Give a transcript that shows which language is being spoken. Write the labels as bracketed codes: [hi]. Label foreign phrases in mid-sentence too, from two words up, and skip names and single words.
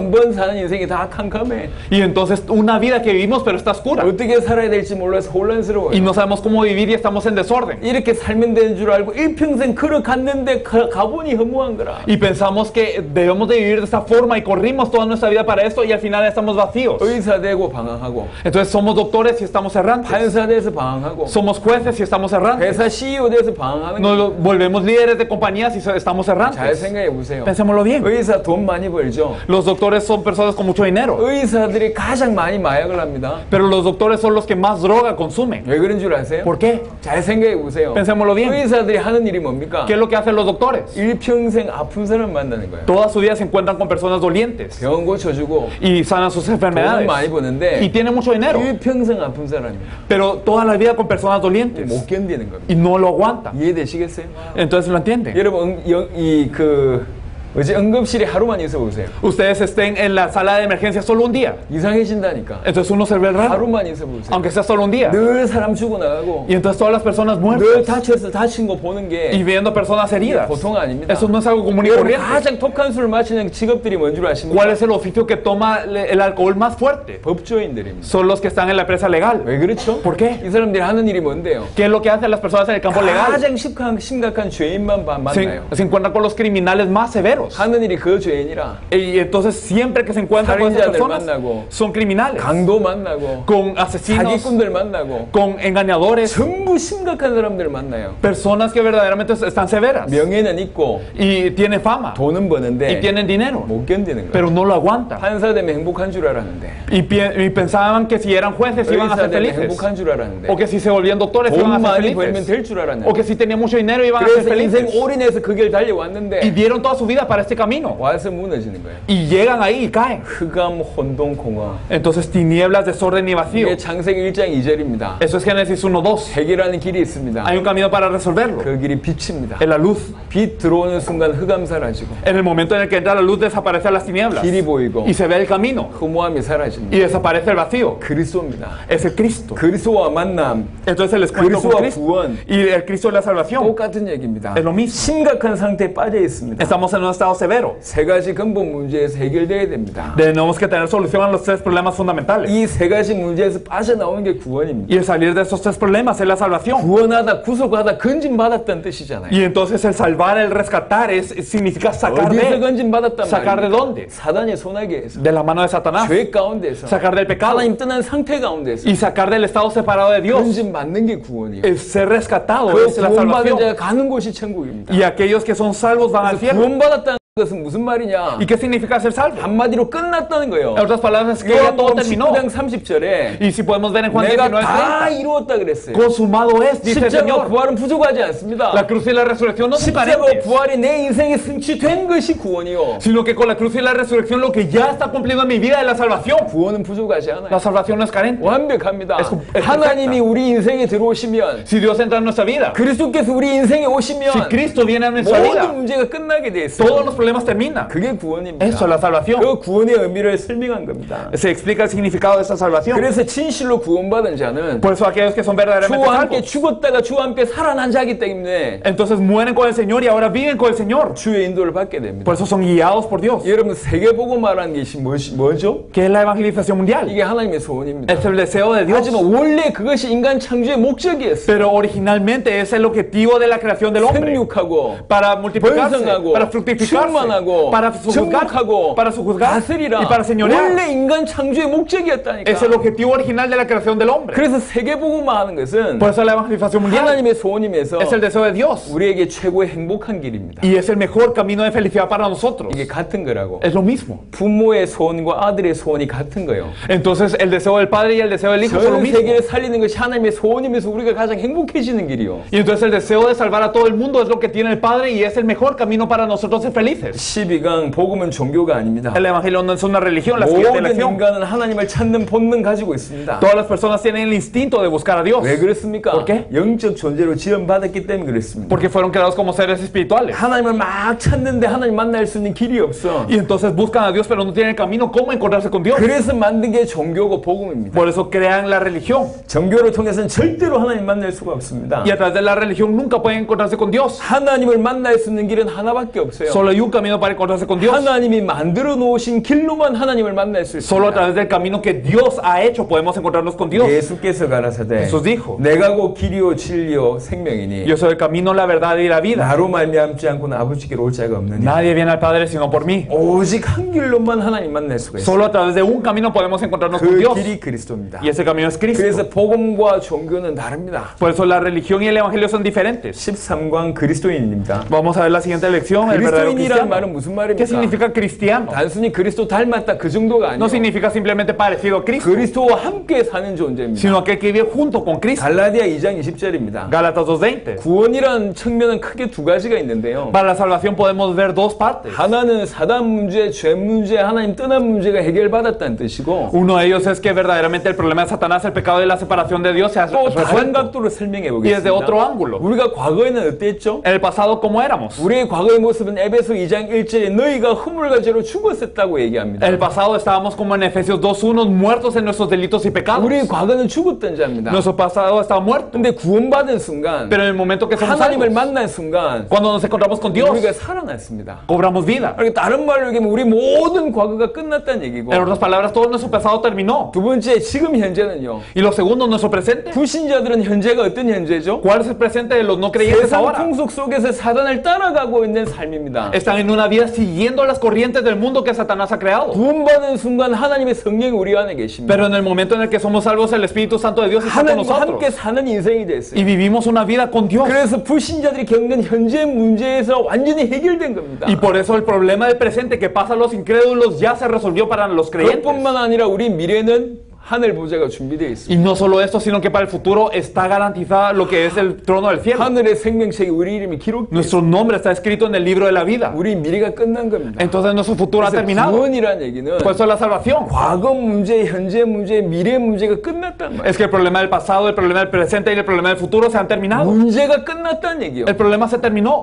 [ko] 한 번 사는 인생이 다 캄캄해. [es] Y entonces, una vida que vivimos, pero está oscura. [ko] 어떻게 살아야 될지 몰라서 혼란스러워요. [es] Y no sabemos cómo vivir y estamos en desorden. [ko] 이렇게 살면 되는 줄 알고 일평생 걸어갔는데 가보니 허무한 거라. [es] Y pensamos que debemos de vivir de esta forma y corrimos toda nuestra vida para esto y al final estamos vacíos. [ko] 의사 되고 방황하고 [es] Entonces somos doctores y estamos errantes. [ko] 판사 돼서 방황하고 [es] Somos jueces y estamos errantes. [ko] 회사 CEO 돼서 방황하는 거. [es] Nos volvemos líderes de compañías y estamos [ko] 잘 [es] errantes. [ko] 생각해 보세요. [es] Pensémoslo bien. [ko] 의사 돈 많이 벌죠. [es] Los doctores son personas con mucho dinero. [ko] 의사들이 가장 많이 마약을 합니다. [es] Pero los doctores son los que más droga consumen. [ko] 왜 그런 줄 아세요? [es] ¿Por qué? [ko] 잘 생각해 보세요. [es] Pensémoslo bien. [ko] 의사들이 하는 일이 뭡니까? [es] ¿Qué es lo que hacen los doctores? [ko] 일평생 아픈 사람 만나는 거예요. [es] Toda su vida se encuentran con personas dolientes [ko] 병원 고쳐주고 [es] y sanan sus [ko] 돈은 [es] enfermedades. [ko] 많이 [es] Y [ko] 버는데 [es] tienen mucho dinero. [ko] 일평생 아픈 사람이에요. [es] Pero toda la vida con personas dolientes. [ko] 못 견디는 겁니다. [es] Y no lo aguantan. [ko] 이해되시겠어요? [es] Entonces lo entienden. [ko] 여러분 어제 응급실에 하루만 있어 보세요. [es] Ustedes estén en la sala de emergencia solo un día. [ko] 이상해진다니까. [es] Entonces uno se ve raro. [ko] 하루만 있어 보세요. [es] Aunque sea solo un día. [ko] 늘 사람 죽어나가고 [es] Y entonces todas las personas [ko] 늘 [es] muertas. [ko] 다친 거 보는 게 [es] Y viendo personas heridas. [ko] 보통 아닙니다. [es] Eso no es algo común y [ko] 여러분 [es] corriente. [ko] 가장 독한 술을 마시는 직업들이 뭔 줄 아십니까? [es] ¿Cuál es el oficio que toma el alcohol más fuerte? [ko] 법조인들입니다. [es] Son los que están en la empresa legal. [ko] 왜 그렇죠? [es] ¿Por qué? [ko] 이 사람들이 하는 일이 뭔데요? [es] ¿Qué es lo que hacen las personas en el campo legal? [ko] 가장 심각한 죄인만 만나요. [es] Se encuentran con los criminales más severos. [ko] 하는 일이 그 죄인이라 [es] Y entonces siempre que se encuentran con esas [ko] 살인자들 [es] personas, [ko] 만나고 [es] son criminales. [ko] 강도 만나고 [es] Con asesinos, [ko] 사기꾼들 만나고 [es] con engañadores, [ko] 전부 심각한 사람들 만나요. [es] personas que verdaderamente están severas. [ko] 명예는 있고 [es] Y tienen fama. [ko] 돈은 [es] Y [ko] 버는데 [es] tienen dinero. [ko] 못 견디는 거예요. [es] Pero no lo aguantan. [ko] 판사 되면 행복한 줄 알았는데 [es] Y pensaban que si eran jueces iban a [ko] 의사 [es] ser [ko] 되면 [es] felices. [ko] 행복한 줄 알았는데 [es] O que si se volvían doctores iban [ko] 돈 [es] a ser [ko] 많이 벌면 [es] felices. [ko] 될 줄 [es] O [ko] 알았는데 [es] que si tenían mucho dinero iban a ser [ko] 그래서 인생 [es] felices. [ko] 올인해서 그 길 [es] Y [ko] 달려왔는데 [es] dieron toda su vida para este camino. [ko] 와서 무너지는 거예요. [es] Y llegan ahí y caen. [ko] 흑암, 혼돈, 공허. [es] Entonces tinieblas, desorden y vacío. [ko] 이게 창세기 1장 2절입니다. [es] Eso es Génesis 1:2. [ko] 해결하는 길이 있습니다. [es] Hay un camino para resolverlo. [ko] 그 길이 빛입니다. [es] Es la luz. [ko] 빛 들어오는 순간 흑암 사라지고 [es] En el momento en el que entra la luz desaparecen las tinieblas. [ko] 길이 보이고 [es] Y se ve el camino. [ko] 허무함이 사라집니다. [es] Y desaparece el vacío. [ko] 그리스도입니다. [es] Es el Cristo. [ko] 그리스도와 만남, [es] Entonces el encuentro con [ko] 그리스도와 [es] Cristo. [ko] 구원 [es] Y el Cristo es la salvación. [ko] 똑같은 얘기입니다. [es] Es lo mismo. [ko] 심각한 상태에 빠져 있습니다. [es] Estamos en un estado severo. [ko] 세 가지 근본 문제에서 해결돼야 됩니다. [es] Tenemos que tener solución a los tres problemas fundamentales. [ko] 이 세 가지 문제에서 빠져나오는 게 구원입니다. [es] Y el salir de esos tres problemas es la salvación. [ko] 구원하다, 구속하다, 건진받았다는 뜻이잖아요. [es] Y entonces el salvar, el rescatar, significa sacar [ko] 어디서 [es] de. [ko] 건진받았단 [es] ¿Sacar de [ko] 말이에요? [es] dónde? [ko] 사단의 손아귀에서, [es] De la mano de Satanás. [ko] 죄 가운데서, [es] Sacar del pecado. [ko] 하나님 떠난 상태 가운데서 [es] Y sacar del estado separado de Dios. [ko] 건진받는 게 구원이에요. [es] El ser rescatado [ko] 그 [es] es la [ko] 구원받은 [es] salvación. [ko] 자가 가는 곳이 천국입니다. [es] Y aquellos que son salvos van al cielo. [ko] 구원받았다는 것은 무슨 말이냐? [es] ¿Y qué significa ser salvo? [ko] 한마디로 끝났다는 거예요. [es] En otras palabras, es que ya todo [ko] 요한복음 [es] terminó. [ko] 19장 30절에 [es] Y si podemos ver en Juan [ko] 내가 [es] 19:30, [ko] 다 이루었다 그랬어요. [es] consumado es, dice el [ko] 십자가 [es] Señor. [ko] 부활은 부족하지 않습니다. [es] La cruz y la resurrección no son [ko] 십자가 [es] carentes, [ko] 부활이 내 인생에 성취된 것이 구원이요. [es] sino que con la cruz y la resurrección lo que ya está cumplido en mi vida es la salvación. [ko] 구원은 부족하지 [es] La [ko] 않아요. [es] salvación no es carente. [ko] 완벽합니다. [es] es [ko] 하나님이 우리 인생에 들어오시면, [es] Si Dios entra en nuestra vida, [ko] 그리스도께서 우리 인생에 [es] si [ko] 오시면 [es] Cristo viene a nuestra [ko] 모든 [es] vida, [ko] 문제가 끝나게 돼 [es] todos [ko] 있어요. [es] los problemas terminan. [ko] 그게 구원입니다. [es] Eso es la salvación. [ko] 그 구원의 의미를 설명한 겁니다. [es] Se explica el significado de esta salvación. [ko] 그래서 진실로 구원받은 자는 [es] Por eso aquellos que son verdaderamente [ko] 주와 함께 [es] salvos, [ko] 죽었다가 주와 함께 살아난 자이기 때문에 [es] entonces mueren con el Señor y ahora viven con el Señor. [ko] 주의 인도를 받게 됩니다. [es] Por eso son guiados por Dios. [ko] 여러분 세계보고 말하는 것이 뭐죠? [es] ¿Qué es la evangelización mundial? [ko] 이게 하나님의 소원입니다. [es] Es el deseo de Dios. [ko] 하지만 원래 그것이 인간 창조의 목적이었어요. [es] Pero originalmente es el objetivo de la creación del hombre. [ko] 생육하고 [es] Para multiplicarse, [ko] 번성하고 [es] para fructificarse, [ko] 재판하고 [es] para su juzgar, [ko] 정복하고 [es] para su juzgar [ko] 다스리라. [es] y para señorear. [ko] 원래 인간 창조의 목적이었다니까. [es] Es el objetivo original de la creación del hombre. [ko] 그래서 세계복음화 하는 것은 [es] Por eso la evangelización mundial [ko] 하나님의 소원임에서 [es] es el deseo de Dios [ko] 우리에게 최고의 행복한 길입니다. [es] y es el mejor camino de felicidad para nosotros. [ko] 이게 같은 거라고. [es] Es lo mismo. [ko] 부모의 소원과 아들의 소원이 같은 거예요. [es] Entonces el deseo del padre y el deseo del hijo son lo [ko] 전 [es] mismo. [ko] 세계를 살리는 것이 하나님의 소원이면서 우리가 가장 행복해지는 길이요. [es] Y entonces el deseo de salvar a todo el mundo es lo que tiene el Padre y es el mejor camino para nosotros ser felices. [ko] 12강 복음은 종교가 아닙니다. [es] El Evangelio no es una religión, la siguiente [ko] 모든 [es] lección. [ko] 인간은 하나님을 찾는 본능 가지고 있습니다. [es] Todas las personas tienen el instinto de buscar a Dios. [ko] 왜 그렇습니까? [es] ¿Por qué? [ko] 영적 존재로 지원받았기 때문에 그렇습니다. [es] Porque fueron creados como seres espirituales. [ko] 하나님을 막 찾는데 하나님 만날 수 있는 길이 없어. [es] Y entonces buscan a Dios pero no tienen el camino cómo encontrarse con Dios. [ko] 그래서 만든 게 종교고 복음입니다. [es] Por eso crean la religión. [ko] 종교를 통해서는 절대로 하나님 만날 수가 없습니다. [es] Y a través de la religión nunca pueden encontrarse con Dios. [ko] 하나님을 만날 수 있는 길은 하나밖에 없어요. [es] Solo hay un camino para encontrarse con Dios. [ko] 하나님이 만들어 놓으신 길로만 하나님을 만날 수 [es] Solo a [ko] 있습니다. [es] través del camino que Dios ha hecho podemos encontrarnos con Dios. [ko] 예수께서 가라사대 [es] Jesús dijo, [ko] 내가 곧 길이요 진리요 생명이니 [es] yo soy el camino, la verdad y la vida. [ko] 나로 말미암지 않고는 아버지께로 올 자가 없느니 [es] Nadie viene al Padre sino por mí. [ko] 오직 한 길로만 하나님 만날 수가 있어요. [es] Solo a través de un camino podemos encontrarnos con [ko] 그 [es] Dios. [ko] 길이 그리스도입니다. [es] Y ese camino es Cristo. [ko] 그래서 복음과 종교는 다릅니다. [es] Por eso la religión y el evangelio son diferentes. [ko] 13강 그리스도인입니다. [es] Vamos a ver la siguiente lección. El verdadero [ko] 그리스도인이라는 말은 [es] cristiano. [ko] 무슨 [es] ¿Qué [ko] 말입니까? [es] significa cristiano? [ko] 단순히 그리스도 닮았다 그 정도가 [es] No [ko] 아니에요. [es] significa simplemente parecido a Cristo, [ko] 그리스도와 함께 사는 존재입니다. [es] sino aquel que vive junto con Cristo. [ko] 갈라디아 2장 20절입니다. [es] Gálatas 2:20. [ko] 구원이라는 측면은 크게 두 가지가 있는데요. [es] Para la salvación podemos ver dos partes. [ko] 하나는 사단 문제, 죄 문제, 하나님 떠난 문제가 해결받았다는 뜻이고 [es] Uno de ellos es que verdaderamente el problema de Satanás, el pecado y la separación de Dios se ha [ko] 또 다른 [es] resuelto. [ko] 각도로 설명해 [es] Y desde otro [ko] 보겠습니다. [es] ángulo. [ko] 우리가 과거에는 어땠죠? [es] En el pasado, ¿cómo éramos? [ko] 우리의 과거의 모습은 에베소 2장 1절에 너희가 허물과 죄로 죽었었다고 얘기합니다. [es] En el pasado estábamos como en Efesios 2:1, muertos en nuestros delitos y pecados. [ko] 우리의 과거는 죽었던 자입니다. [es] Nuestro pasado estaba muerto. [ko] 근데 구원받은 순간 [es] Pero en el momento que somos [ko] 하나님을 [es] salvos, [ko] 만난 순간 [es] cuando nos encontramos con Dios, [ko] 우리가 살아났습니다. [es] cobramos vida. [ko] 그러니까 다른 말로 얘기하면 우리 모든 과거가 끝났다는 얘기고 [es] En otras palabras, todo nuestro pasado terminó. [ko] 두 번째 지금 현재는요. [es] Y lo segundo, nuestro presente. [ko] 불신자들은 현재가 어떤 현재죠? [es] ¿Cuál es el presente de los no creyentes [ko] 세상 [es] ahora? [ko] 풍속 속에서 사단을 따라가고 있는 삶입니다. [es] Están en una vida siguiendo las corrientes del mundo que Satanás ha creado. [ko] 구원받은 순간 하나님의 성령이 우리 안에 계십니다. [es] Pero en el momento en el que somos salvos, el Espíritu Santo de Dios está con [ko] 하나님과 함께 [es] nosotros. [ko] 사는 인생이 됐어요. [es] Y vivimos una vida con Dios. [ko] 그래서 불신자들이 겪는 현재 문제에서 완전히 해결된 겁니다. [es] Y por eso el problema del presente que pasa a los incrédulos ya se resolvió para los creyentes. [ko] 그것뿐만 아니라 우리 미래는 하늘 보좌가 준비되어 있습니다. [es] Y no solo esto, sino que para el futuro está garantizada lo que es el trono del cielo. [ko] 하늘의 생명책에 우리 이름이 기록되어 있습니다. [es] Nuestro nombre está escrito en el libro de la vida. [ko] 우리 미래가 끝난 겁니다. [es] Entonces nuestro futuro ha [ko] 그래서 [es] terminado. [ko] 구원이라는 얘기는 [es] Por eso la salvación. [ko] 과거 문제, 현재 문제, 미래 문제가 끝났단 말이에요. [es] Es que el problema del pasado, el problema del presente y el problema del futuro se han terminado. [ko] 문제가 끝났다는 얘기요. [es] El problema se terminó.